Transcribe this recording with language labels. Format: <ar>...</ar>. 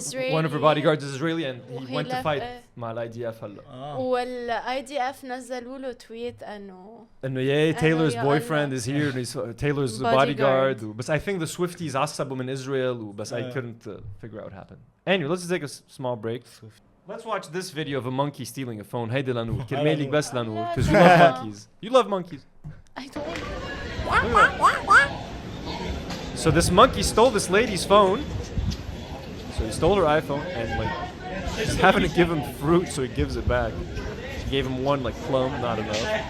<en>One of her bodyguards is Israeli and he went to fight</en> <ar>مع</ar> <en>IDF</en> <ar>هلا. والIDF نزلوا له tweet انه</ar> <en>Taylor's boyfriend is here and he's Taylor's bodyguard. But I think the Swifties</en> <ar>عصبوا</ar> <en>in Israel but I couldn't figure out what happened. Anyway, let's just take a small break. Let's watch this video of a monkey stealing a phone.</en> <ar>هيدي لنور كرمال لك بس لنور</ar> <en>because you love monkeys. You love monkeys. I don't. So this monkey stole this lady's phone. So he stole her iPhone and like she's having to give him fruit, so he gives it back. She gave him one like plum, not enough.</en>